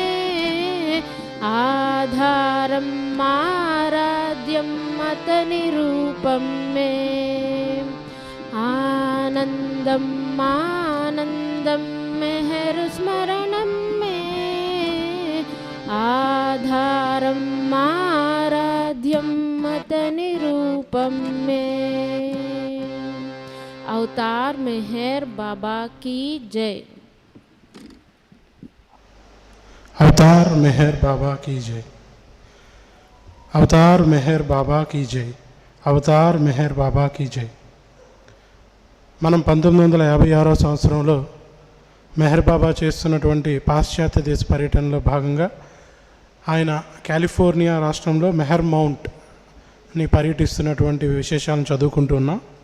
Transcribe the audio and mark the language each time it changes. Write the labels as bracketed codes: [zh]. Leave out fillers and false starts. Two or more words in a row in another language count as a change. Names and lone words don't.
[te] ఆధారం ఆరాధ్యం అతని రూపం మే. ఆనందం ఆనందం మెహరు స్మరణం మే. ఆధారం ఆరాధ్యం అతని రూపం మే. [hi] अवतार मेहर बाबा की जय. अवतार मेहर बाबा की जय. अवतार मेहर बाबा की जय. अवतार मेहर बाबा की जय. [te] మనం 1956వ సంవత్సరంలో మెహర్ బాబా చేస్తున్నటువంటి పాశ్చాత్య దేశ పర్యటనలో భాగంగా ఆయన కాలిఫోర్నియా రాష్ట్రంలో మెహర్ మౌంట్ని పర్యటిస్తున్నటువంటి విశేషాలను చదువుకుంటున్నాం.